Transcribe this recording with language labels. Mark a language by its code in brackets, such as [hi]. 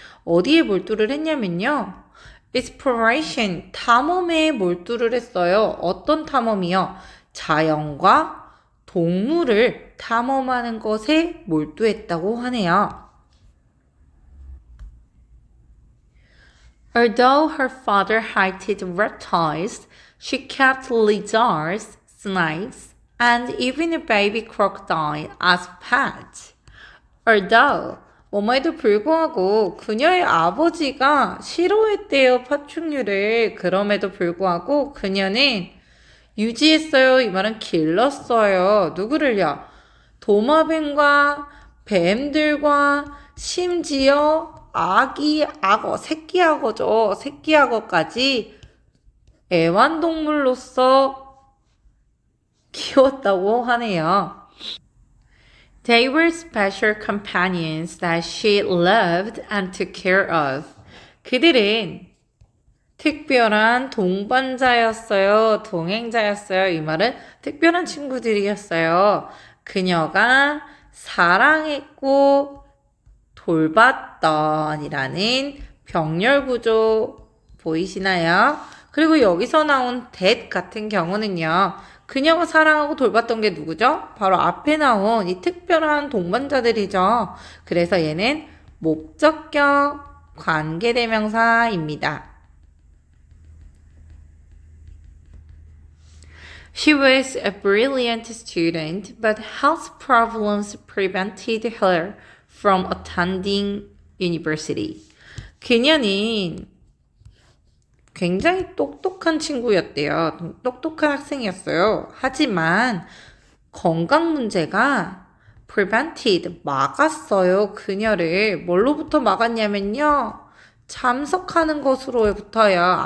[ko] 어디에 몰두를 했냐면요, exploration, 탐험에 몰두를 했어요. 어떤 탐험이요? 자연과 동물을 탐험하는 것에 몰두했다고 하네요. [en] Although her father hated reptiles, she kept lizards, snakes, and even a baby crocodile as pets. [ko] Although, 뭐뭐에도 불구하고 그녀의 아버지가 싫어했대요, 파충류를. 그럼에도 불구하고 그녀는 유지했어요. 이 말은 길렀어요. 누구를요? 도마뱀과 뱀들과 심지어 악어, 새끼악어죠. 새끼악어까지 애완동물로서 키웠다고 하네요. [en] They were special companions that she loved and took care of. [ko] 그들은 특별한 동반자였어요. 동행자였어요. 이 말은 특별한 친구들이었어요. 그녀가 사랑했고 돌봤던이라는 병렬 구조 보이시나요? 그리고 여기서 나온 that 같은 경우는요, 그녀가 사랑하고 돌봤던 게 누구죠? 바로 앞에 나온 이 특별한 동반자들이죠. 그래서 얘는 목적격 관계대명사입니다. [en] She was a brilliant student, but health problems prevented her from attending university. [ko] 그녀는 굉장히 똑똑한 친구였대요. 똑똑한 학생이었어요. 하지만 건강 문제가 prevented, 막았어요. 그녀를 뭘로부터 막았냐면요, 참석하는 것으로부터요.